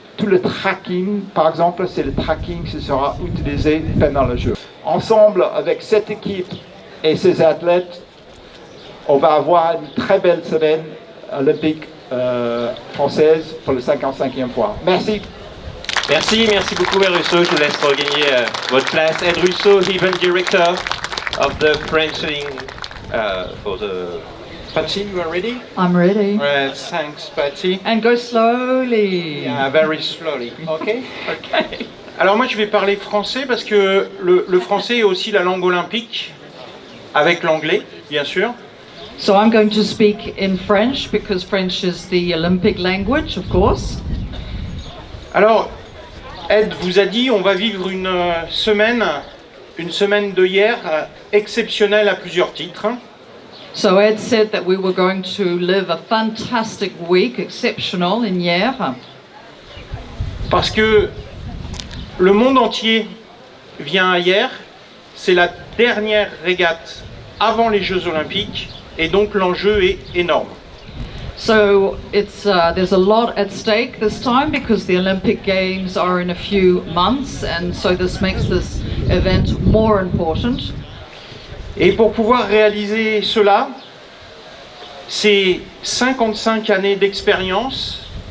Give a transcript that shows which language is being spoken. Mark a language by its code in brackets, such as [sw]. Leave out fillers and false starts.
[fr] Tout le tracking, par exemple, c'est le tracking qui sera utilisé pendant le jeu. Ensemble, avec cette équipe et ces athlètes, on va avoir une très belle semaine olympique française pour le 55e fois. Merci. Merci beaucoup Ed Russo. Je vous laisse regagner votre place. [en] Ed Russo, event director of the French for the... Patty, you are ready? I'm ready. Thanks, Patty. And go slowly. Yeah, very slowly. Okay? Okay. [fr] Alors moi je vais parler français parce que le français est aussi la langue olympique, avec l'anglais, bien sûr. [en] So I'm going to speak in French because French is the Olympic language, of course. [fr] Alors, Ed vous a dit, on va vivre une semaine de hier exceptionnelle à plusieurs titres. [en] So Ed said that we were going to live a fantastic week, exceptional in Hyères. [fr] Parce que le monde entier vient à Hyères, c'est la dernière régate avant les Jeux Olympiques, et donc l'enjeu est énorme. [en] So there's a lot at stake this time because the Olympic Games are in a few months, and so this makes this event more important. [fr] Et pour pouvoir réaliser cela, c'est 55 années d'expérience.